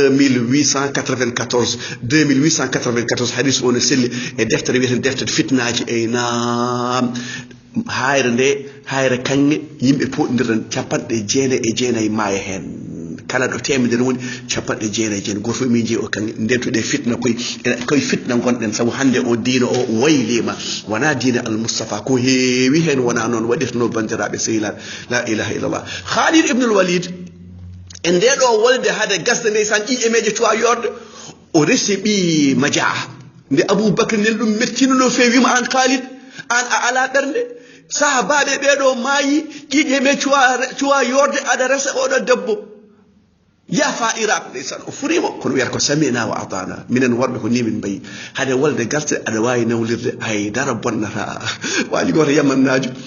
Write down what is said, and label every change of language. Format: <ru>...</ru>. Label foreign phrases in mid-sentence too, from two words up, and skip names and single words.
<ff>2894 hadith o ne selli e deftere wiyeten deftere fitnaji nam hayre kange yimɓe poɗodirden capanɗe jeenayyi maaye hen kala ɗo temedere woni capanɗe jeenayyi goto fof min jeeyi o kange ndentuɗe fitna koye fitna gonɗen saabu hande o diina o waylima wona diina al moustapha ko heewi hen wona noon waɗirtano bandiraɓe sehilaɓe</ff> <ar>لا إله إلا الله</ar> <ff>khalid ibnul walid e ndeɗo wolde hade gasde ndeysan ƴiƴemeje cuwa yorde o resi ɓi majaa nde aboubacry nen ɗum mettino no fewi wima an khalid an a ala ɓernde sahabaɓe ɓeɗo maayi ƴiƴeme cuwa yorde aɗa resa oɗo debbo yafa iraq ndeysan o furima kono wiyata ko</ff> <ar>سمعنا وأطعنا</ar> <ff>minen worɓe ko ni min mbayi hade wolde garse aɗa wawi nawlirde haydara bonnata waali goto yamannajo</ff>